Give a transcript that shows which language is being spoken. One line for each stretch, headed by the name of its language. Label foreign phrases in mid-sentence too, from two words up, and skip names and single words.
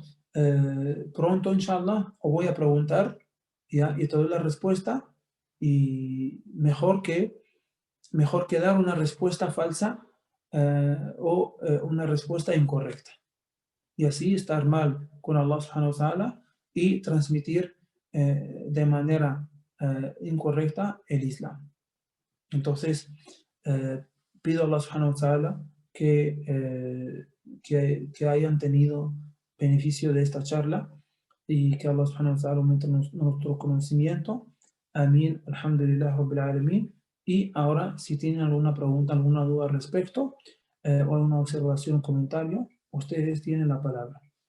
Spanish: Pronto, inshallah, o voy a preguntar, ¿ya? Y te doy la respuesta, y mejor que dar una respuesta falsa, o una respuesta incorrecta. Y así estar mal con Allah
Arabic: سبحانه وتعالى
Spanish: y transmitir de manera incorrecta el Islam. Entonces, pido a Allah
Arabic: سبحانه وتعالى
Spanish: que hayan tenido beneficio de esta charla y que Allah
Arabic: سبحانه وتعالى
Spanish: aumente nuestro conocimiento. Amén.
Arabic: الحمد لله رب العالمين.
Spanish: Y ahora, si tienen alguna pregunta, alguna duda al respecto, o alguna observación o comentario, ustedes tienen la palabra.